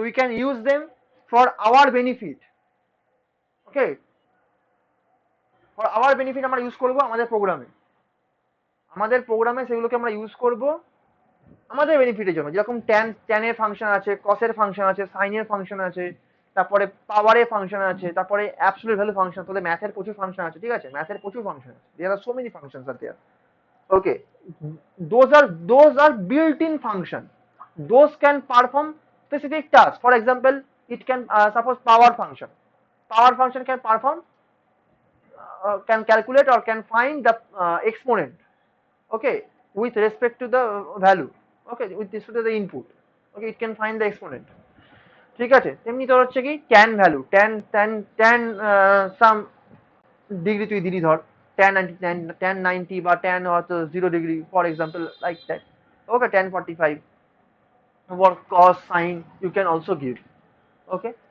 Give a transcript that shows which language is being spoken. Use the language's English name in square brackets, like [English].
[English] we can use them for our benefit, [Bangla] okay, for our benefit আমরা use করবো আমাদের প্রোগ্রামে, সেগুলোকে আমরা ইউজ করব আমাদের বেনিফিটের জন্য। যেরকম ট্যানের ফাংশন আছে, কসের ফাংশন আছে, সাইনের ফাংশন আছে, তারপরে পাওয়ারের ফাংশন আছে, তারপরে অ্যাবসলিউট ভ্যালু ফাংশন, তাহলে ম্যাথের প্রচুর ফাংশন আছে, ঠিক আছে, ম্যাথের প্রচুর ফাংশন আছে, [English] There are so many functions are there, okay. Those are built-in function, those can perform specific tasks. For example, it can suppose power function can perform, can calculate or can find the exponent, okay, with respect to the value, okay, with respect to the input, okay, it can find the exponent, ঠিক আছে। [Bangla] তেমনি তোর হচ্ছে কি tan value, tan সাম degree তুই দিলি ধর, tan 90 বা tan হয়তো 0 degree for example, like that, okay, [English] tan 45 or cos sin you can also give, [Bangla] okay.